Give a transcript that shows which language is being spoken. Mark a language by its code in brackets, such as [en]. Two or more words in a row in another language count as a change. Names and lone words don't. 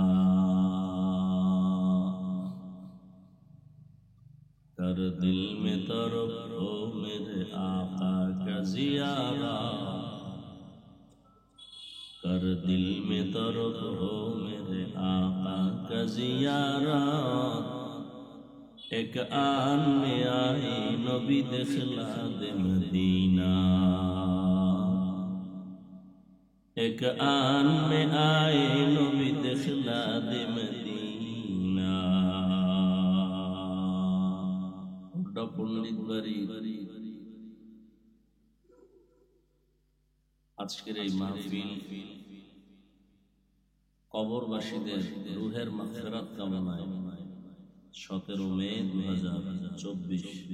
[ur] کر دل میں طرف ہو میرے آقا کا زیارت، کر دل میں طرف ہو میرے آقا کا زیارت. ایک آن میں آئی نبی دخلا دے مدینہ، ایک آن میں آئی نبی دخلا دے مدینہ. [bn] পণ্ডিত বাড়ি আজকের এই মাহফিল কবরবাসীদের রুহের মাগফিরাত কামনায় 17 মে 2024